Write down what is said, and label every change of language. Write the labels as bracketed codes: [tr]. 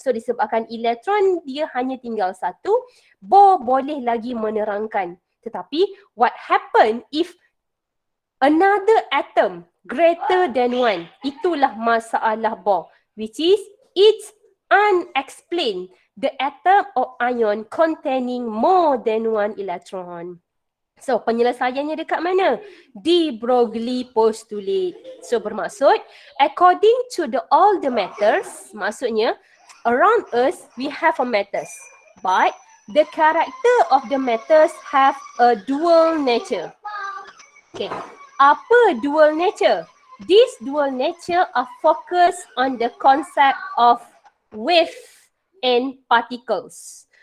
[ms] So disebabkan elektron dia hanya tinggal 1, Bohr boleh lagi menerangkan. Tetapi [en] what happen if another atom greater than 1? [ms] Itulah masalah [en] Bohr, which is it's unexplained. The atom or ion containing more than 1 electron. [ms] So penyelesaiannya dekat mana? [en] De Broglie postulate. So [ms] bermaksud [en] according to all the matters, [ms] maksudnya [en] around us we have a matters, but the character of the matters have a dual nature. Okay, [ms] apa [en] dual nature? This dual nature are focused on the concept of wave and particles.